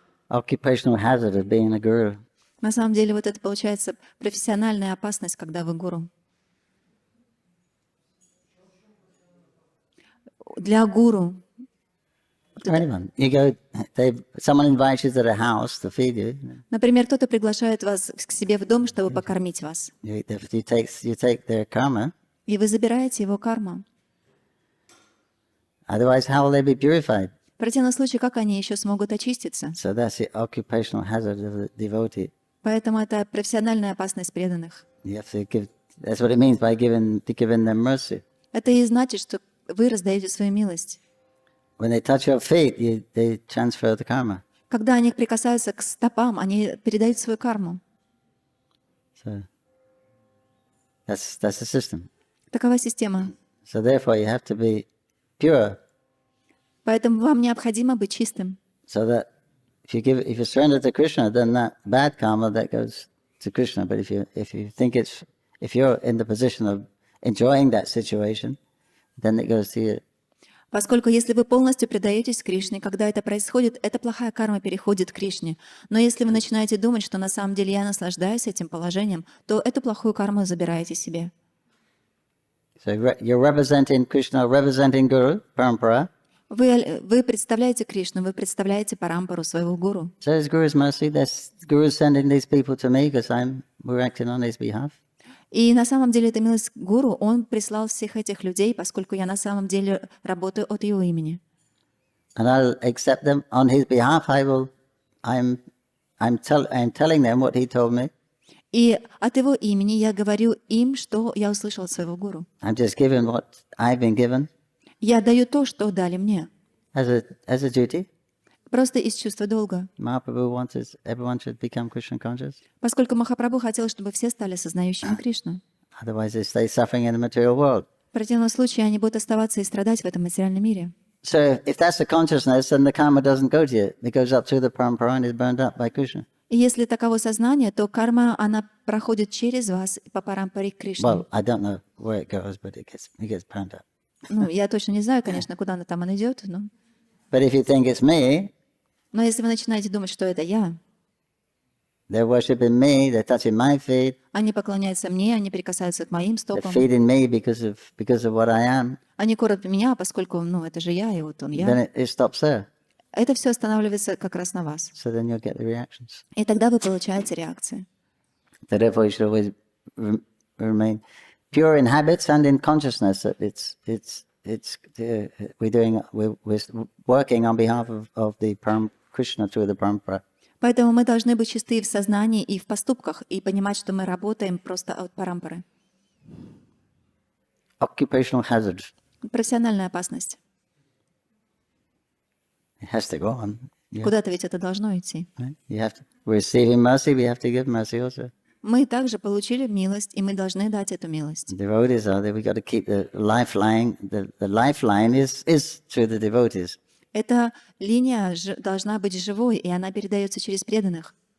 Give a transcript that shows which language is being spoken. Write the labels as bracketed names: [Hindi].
[English] Occupational hazard of being a guru. [Russian] На самом деле вот это получается профессиональная опасность, когда вы гуру. Для гуру. [English] Anyone. You go, someone invites you to the house to feed you. [Russian] Например, кто-то приглашает вас к себе в дом, чтобы покормить вас. [English] You take their karma. [Russian] И вы забираете его карму. [English] Otherwise, how will they be purified? [Russian] В противном случае, как они еще смогут очиститься? [English] So that's the occupational hazard of the devotee. [Russian] Поэтому это профессиональная опасность преданных. [English] You have to give. That's what it means by giving them mercy. [Russian] Это и значит, что вы раздаете свою милость. [English] When they touch your feet, they transfer the karma. [Russian] Когда они прикасаются к стопам, они передают свою карму. [English] So that's the system. [Russian] Такова система. [English] So therefore, you have to be pure. [Russian] Поэтому вам необходимо быть чистым. [English] So that if you surrender to Krishna, then that bad karma that goes to Krishna. But if you're in the position of enjoying that situation, then it goes to you. [Russian] Поскольку если вы полностью предаетесь Кришне, когда это происходит, эта плохая карма переходит к Кришне. Но если вы начинаете думать, что на самом деле я наслаждаюсь этим положением, то эту плохую карму забираете себе. [English] So you're representing Krishna, representing Guru, Parampara. [Russian] Вы представляете Кришну, вы представляете парампару своего гуру. [English] So it's Guru's mercy. Guru's sending these people to me because we're acting on his behalf. [Russian] И на самом деле это милость гуру, он прислал всех этих людей, поскольку я на самом деле работаю от его имени. [English] And I'll accept them on his behalf. I'm telling them what he told me. [Russian] И от его имени я говорю им, что я услышал от своего гуру. [English] I'm just giving what I've been given. [Russian] Я даю то, что дали мне. [English] As a duty. [Russian] Просто из чувства долга. [English] Mahaprabhu wanted everyone should become Krishna conscious. [Russian] Поскольку Махапрабху хотел, чтобы все стали сознающими Кришну. [English] Otherwise they stay suffering in the material world. [Russian] В противном случае они будут оставаться и страдать в этом материальном мире. [English] So if that's the consciousness, then the karma doesn't go to you. It goes up through the parampara and is burned up by Krishna. [Russian] И если таково сознание, то карма, она проходит через вас по парампаре к Кришне. [English] Well, I don't know where it goes, but it gets burned up. [Russian] Ну, я точно не знаю, конечно, куда она там идет, но... [English] But if you think it's me, [Russian] Но если вы начинаете думать, что это я, [English] they're worshipping me, they're touching my feet, [Russian] они поклоняются мне, они прикасаются к моим [English] they're [Russian] стопам, [English] feeding me because of what I am, [Russian] они кормят меня, поскольку, ну, это же я, и вот он [English] then [Russian] я. [English] it stops there. [Russian] Это все останавливается как раз на вас. [English] So then you'll get the reactions. [Russian] И тогда вы получаете реакции. [English] So therefore you should always remain pure in habits and in consciousness. That we're working on behalf of the Krishna through the parampara. [Russian] Поэтому мы должны быть чисты в сознании и в поступках, и понимать, что мы работаем просто от парампары. [English] Occupational hazard. [Russian] Профессиональная опасность. [English] It has to go on. [Russian] Куда-то ведь это должно идти. [English] Right? We're receiving mercy, we have to give mercy also. [Russian] Мы также получили милость, и мы должны дать эту милость. [English] Devotees are there. We got to keep the lifeline. The lifeline is through the devotees. [Russian] Эта линия должна быть живой, и она передается через преданных.